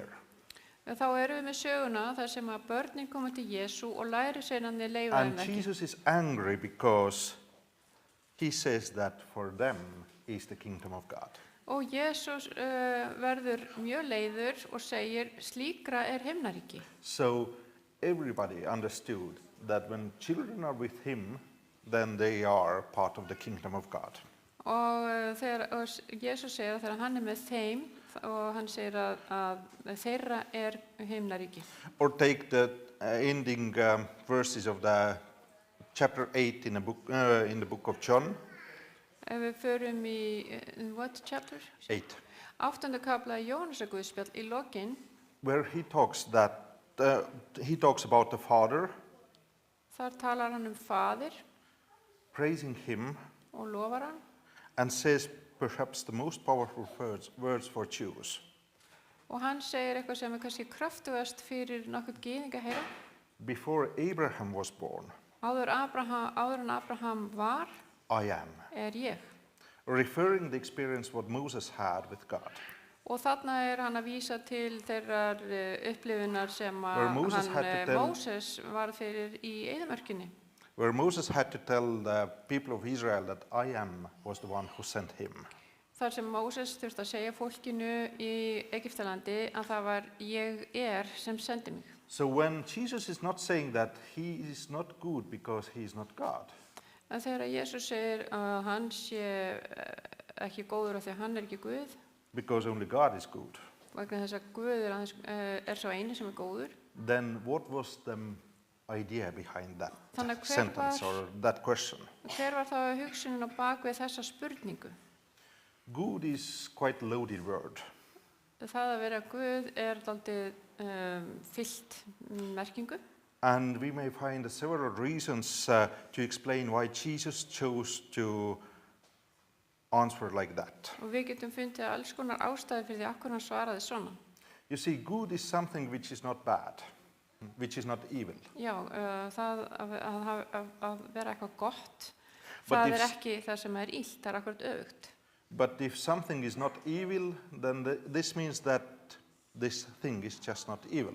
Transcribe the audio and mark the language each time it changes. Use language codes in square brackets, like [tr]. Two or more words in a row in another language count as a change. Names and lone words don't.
[is] þá erum við með söguna þar sem að börnin koma til Jesú og lærisveinarnir leyfa þeim [en] And [is] það ekki. [en] Jesus is angry because he says that for them is the kingdom of God. [is] Og Jesús verður mjög leiður og segir, slíkra er himnaríki. [en] So everybody understood that when children are with him, then they are part of the kingdom of God. [is] Og Jesús segir að þegar hann er með þeim og hann segir að þeirra er himnaríki. [en] Or take the ending verses of the chapter 8 in the book of John, [is] Ef við förum í, [en] what chapter? 8, 8. [is] kafla Jóhannesar Guðspjall í lokin, [en] where he talks about the Father, [is] þar talar hann faðir [en] praising him, [is] og lofar hann. [en] and says perhaps the most powerful words for Jews. [is] Og hann segir eitthvað sem er kannski kraftugast fyrir nokkuð gyðing að heyra. [en] Before Abraham was born, [is] Áður en Abraham var, [en] I am. [is] er ég. [en] Referring the experience what Moses had with God. [is] Og þarna er hann að vísa til þeirrar upplifunar sem [en] Where Moses had to tell- [is] Móses var fyrir í eyðimörkinni. [en] Where Moses had to tell the people of Israel that I am was the one who sent him. [is] Þar sem Móses þurfti að segja fólkinu í Egyptalandi að það var ég sem sendi mig. [en] So when Jesus is not saying that he is not good because he is not God, [is] En þegar Jesús segir að hann sé ekki góður af því að hann er ekki Guð, [en] because only God is good, [is] vegna þess að Guð er sá eini sem er góður, [en] then what was the idea behind that [is] Þannig að hver [en] sentence [is] var- [en] or that question? [is] hver var þá hugsunin á bak við þessa spurningu? [en] Good is quite a loaded word. [is] það að vera Guð dálítið fyllt merkingu. [en] And we may find several reasons to explain why Jesus chose to answer like that. [is] Og við getum fundið alls konar ástæður fyrir því af hverju hann svaraði svona. [en] You see, good is something which is not bad, which is not evil. [is] Já, það að vera eitthvað gott, [en] But [is] það [en] if- [is] ekki það sem illt, það akkurat öfugt. [en] But if something is not evil, then this means that this thing is just not evil.